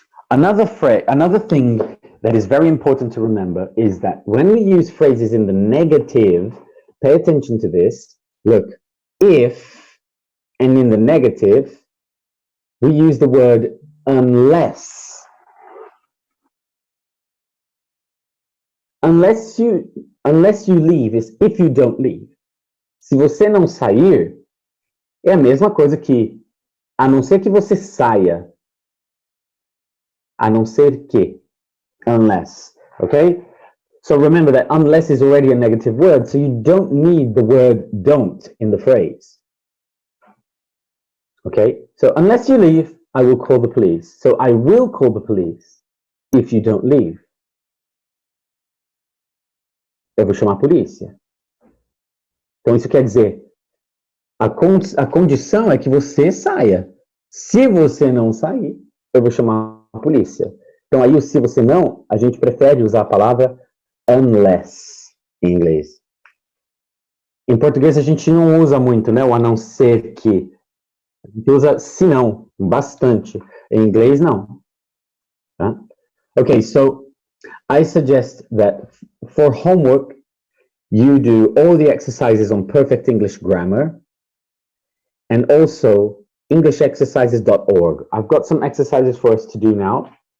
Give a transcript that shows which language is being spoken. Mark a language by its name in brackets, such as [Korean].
[English] Another thing that is very important to remember is that when we use phrases in the negative, pay attention to this. Look, if, and in the negative, we use the word unless. Unless you leave is if you don't leave. [Portuguese] Se você não sair, é a mesma coisa que a não ser que você saia. A não ser que. Unless. Okay? [English] So remember that unless is already a negative word, so you don't need the word don't in the phrase. Okay? So unless you leave, I will call the police. So I will call the police if you don't leave. [Portuguese] Eu vou chamar a polícia. Então isso quer dizer, a condição é que você saia. Se você não sair, eu vou chamar a polícia. Então aí, se você não, a gente prefere usar a palavra unless em inglês. Em português a gente não usa muito, né? O a não ser que. A gente usa se não, bastante. Em inglês, não. Tá? [English] Okay, so I suggest that for homework, you do all the exercises on perfect English grammar and also englishexercises.org. I've got some exercises for us to do now.